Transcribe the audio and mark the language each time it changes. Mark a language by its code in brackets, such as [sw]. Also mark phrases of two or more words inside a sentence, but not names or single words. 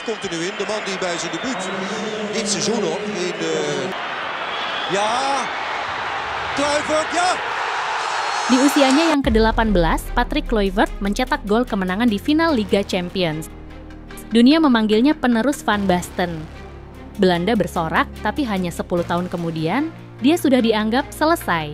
[nl] komt er nu in. De man die bij zijn debuut dit seizoen nog in de... Ja, Kluivert, ja! [id] Di usianya yang ke-18, Patrick Kluivert mencetak gol kemenangan di final Liga Champions. Dunia memanggilnya penerus Van Basten. Belanda bersorak, tapi hanya 10 tahun kemudian, dia sudah dianggap selesai.